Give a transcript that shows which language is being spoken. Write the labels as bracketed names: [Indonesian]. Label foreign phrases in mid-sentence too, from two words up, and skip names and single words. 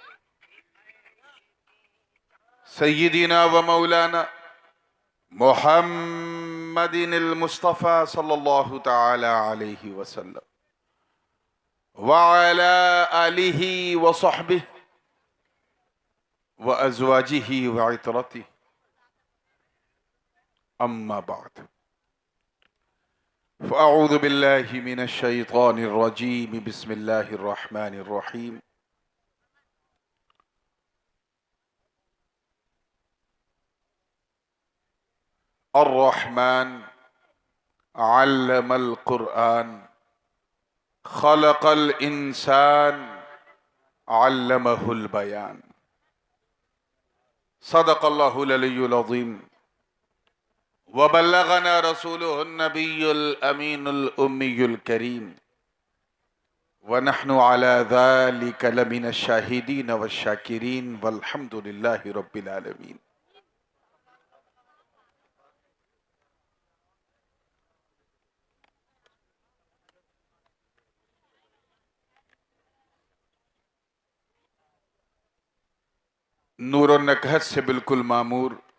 [Arabic] سيدنا ومولانا محمدٍ المصطفى صلى الله تعالى عليه وسلم وعلى آله وصحبه وأزواجه وعترته أما بعد فأعوذ بالله من الشيطان الرجيم بسم الله الرحمن الرحيم. الرحمن علم القرآن خلق الإنسان علمه البيان. صدق الله العلي العظيم وبلغنا رسوله النبي الأمين الأمي الكريم ونحن على ذلك لمن الشاهدين والشاكرين والحمد لله رب العالمين. [Urdu] نور اور نکہت سے بالکل معمور